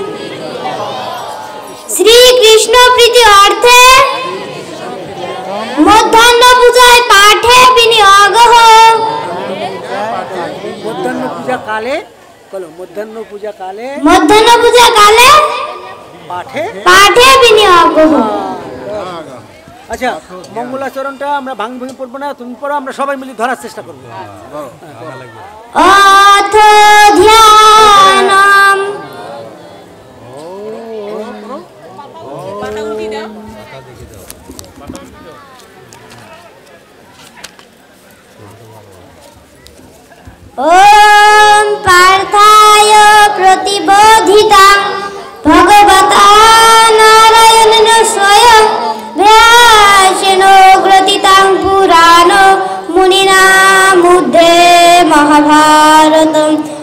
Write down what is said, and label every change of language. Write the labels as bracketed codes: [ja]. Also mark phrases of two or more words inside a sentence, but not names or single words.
[sa] श्री कृष्ण प्रीति अर्थे मध्याह्न पूजाय पाठे विनियोगः। मध्याह्न पूजा काले कलो मध्याह्न पूजा काले पाठे पाठे विनियोगः। [bn] আচ্ছা মঙ্গলাচরণটা আমরা ভাঙ ভাঙ পড়বো না, তুমি পড়ো, আমরা সবাই মিলে ধরার চেষ্টা করবো। [sa] অথ ধ্যানম ओम पार्थाय प्रतिबोधिता भगवता नारायणेन स्वयं व्यासेन ग्रथितं पुराणो मुनिना मध्ये महाभारतम्